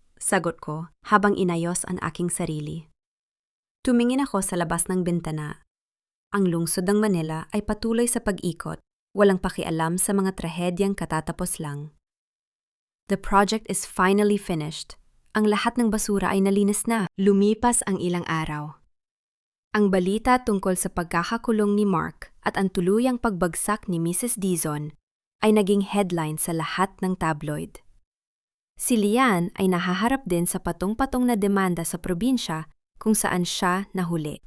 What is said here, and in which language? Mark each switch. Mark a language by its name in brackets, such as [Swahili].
[Filipino] Sagot ko habang inayos ang aking sarili. Tumingin ako sa labas ng bintana. Ang lungsod ng Manila ay patuloy sa pag-ikot, walang pakialam sa mga trahedyang katatapos lang. [English] The project is finally finished. [Filipino] Ang lahat ng basura ay nalinis na. Lumipas ang ilang araw. Ang balita tungkol sa pagkakakulong ni Mark at ang tuluyang pagbagsak ni Mrs. Dizon ay naging headline sa lahat ng tabloid. Si Lian ay nahaharap din sa patong-patong na demanda sa probinsya kung saan siya nahuli.